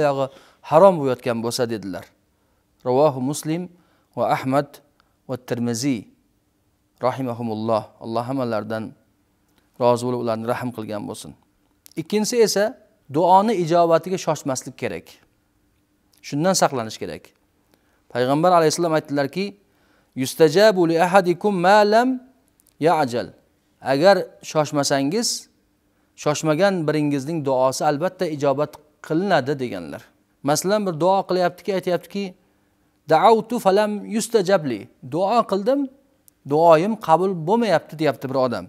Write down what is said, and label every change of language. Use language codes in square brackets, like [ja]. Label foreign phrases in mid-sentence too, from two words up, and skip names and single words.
[uz] Hamma yog'i harom bo'layotgan bo'lsa dedilar. Ravohu Muslim va Ahmad va Tirmiziy rahimahumulloh. Alloh hammalaridan rozi bo'lib ularni rahim qilgan bo'lsin. Ikkinchisi esa duoni ijobatiga shoshmaslik kerak. Shundan saqlanish kerak. Payg'ambar alayhisalom aytdilarki, [ar] yustajabu li ahadikum ma lam ya'jal. [uz] Agar shoshmasangiz, shoshmagan biringizning duosi albatta ijobat qilinadi deganlar. Masalan, bir duo qilyaptiki, aytayaptiki, [ar] da'awtu falam yustajabli. [uz] Duo qildim, duoyim qabul bo'lmayapti deyapti bir odam.